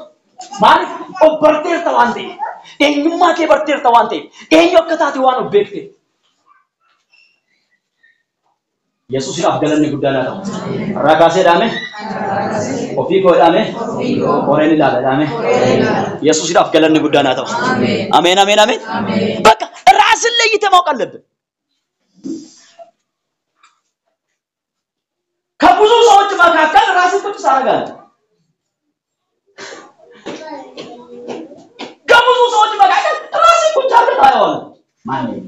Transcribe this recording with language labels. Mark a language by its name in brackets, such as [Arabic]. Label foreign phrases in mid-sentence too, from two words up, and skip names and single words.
[Oromo] Maaliif obbarteerta waan ta'eef, eenyummaa kee barteerta waan ta'eef, eenyu akka taate waan of beekteef. Yesuusidhaaf galanni guddaan haa ta'u. Har'a kaasee dhaame, ofii koo dhaame, qoreen ilaala dhaame. Yesuusidhaaf galanni guddaan haa ta'u. Ameen ameen ameen. [Amharic] Bakka ራስን ለይተህ ማወቅ አለብህ። ከብዙ ሰዎች መካከል ራስን ቁጭ አደርጋለሁ። ከብዙ ሰዎች መካከል ራስን ቁጭ አድርገህ ታየዋለህ። ማን